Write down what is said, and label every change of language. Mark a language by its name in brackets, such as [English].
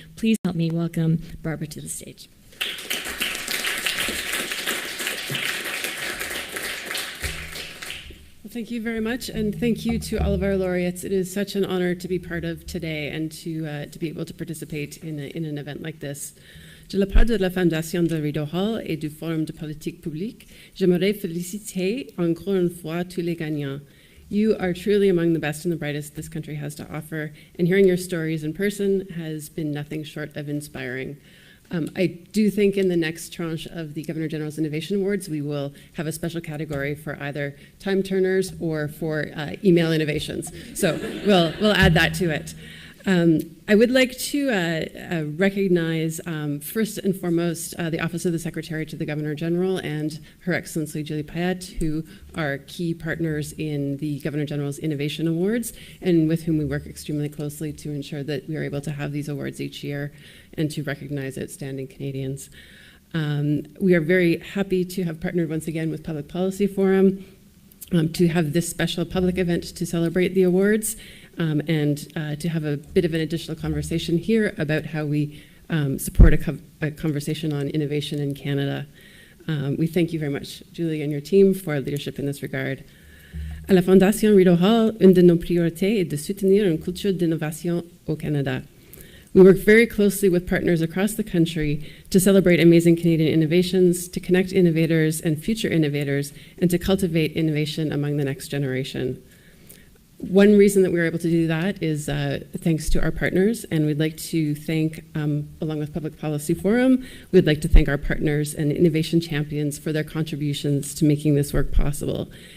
[English] Please help me welcome Barbara to the stage. Thank you very much, and thank you to all of our laureates. It is such an honor to be part of today and to be able to participate in an event like this. [French] De la part de la Fondation de Rideau Hall et du Forum de politique publique, j'aimerais féliciter encore une fois tous les gagnants. [English] You are truly among the best and the brightest this country has to offer, and hearing your stories in person has been nothing short of inspiring. I do think in the next tranche of the Governor General's Innovation Awards, we will have a special category for either time turners or for email innovations. So we'll add that to it. I would like to recognize, first and foremost, the Office of the Secretary to the Governor General and Her Excellency Julie Payette, who are key partners in the Governor General's Innovation Awards, and with whom we work extremely closely to ensure that we are able to have these awards each year and to recognize outstanding Canadians. We are very happy to have partnered once again with Public Policy Forum to have this special public event to celebrate the awards. And to have a bit of an additional conversation here about how we support a conversation on innovation in Canada. We thank you very much, Julie, and your team for leadership in this regard. [French] À la Fondation Rideau Hall, une de nos priorités est de soutenir une culture d'innovation au Canada. [English] We work very closely with partners across the country to celebrate amazing Canadian innovations, to connect innovators and future innovators, and to cultivate innovation among the next generation. One reason that we were able to do that is thanks to our partners, and we'd like to thank, along with Public Policy Forum, we'd like to thank our partners and innovation champions for their contributions to making this work possible.